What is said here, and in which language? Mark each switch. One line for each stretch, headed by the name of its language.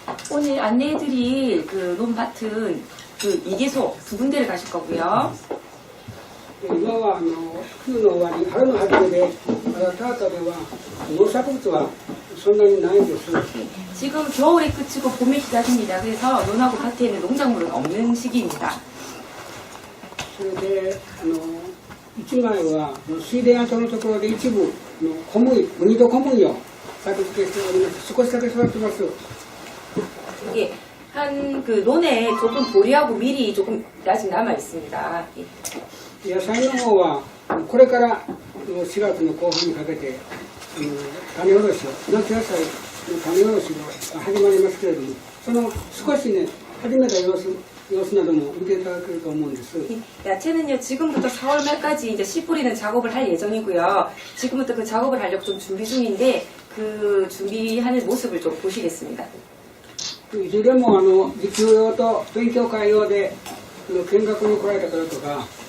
Korean: 오늘 안내해드릴 그 논밭은 그 2개소 두 군데를 가실 거고요.
Japanese: 今は冬の終わり、春の初めで、まだ田畑では農作物はそんなにないんです。
Korean: 지금 겨울에 그치고 봄에 시작입니다. 그래서 논하고 밭에는 농작물은 없는 시기입니다.
Japanese: それで一枚は水田跡のところで一部小麦、麦と小麦を作付けしております。少しだけ育ってます。
Korean: 이게 한 그 논에 조금 보리하고 밀이 조금 아직 남아 있습니다.
Japanese: 野菜の方はこれから4月の後半にかけて種おろしを、夏野菜の種おろしが始まりますけれども、その少しね始めた様子なども見ていただけると思うんです。
Korean: 야채는요 지금부터 4월 말까지 이제 씨 뿌리는 작업을 할 예정이고요. 지금부터 그 작업을 하려고 좀 준비 중인데 그 준비하는 모습을 좀 보시겠습니다.
Japanese: いずれも実習用と勉強会用で見学に来られた方とか